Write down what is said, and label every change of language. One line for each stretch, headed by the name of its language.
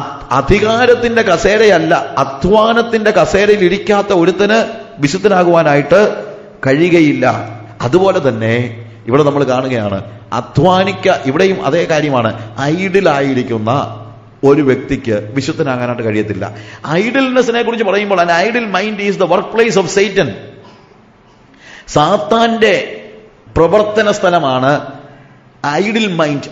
Malayalam: അധികാരത്തിന്റെ കസേരയല്ല, അധ്വാനത്തിന്റെ കസേരയിൽ ഇരിക്കാത്ത ഒരുത്തന് വിശുദ്ധനാകുവാനായിട്ട് കഴിയുകയില്ല. അതുപോലെ തന്നെ ഇവിടെ നമ്മൾ കാണുകയാണ്, ഇവിടെയും അതേ കാര്യമാണ്. ഐഡിലായിരിക്കുന്ന ഒരു വ്യക്തിക്ക് വിശുദ്ധനാകാനായിട്ട് കഴിയത്തില്ല. ഐഡിൽനെസ്സിനെ കുറിച്ച് പറയുമ്പോൾ
English: an idle mind is the workplace of Satan.
Malayalam: സാത്താന്റെ പ്രവർത്തന സ്ഥലമാണ് ഐഡിൽ മൈൻഡ്.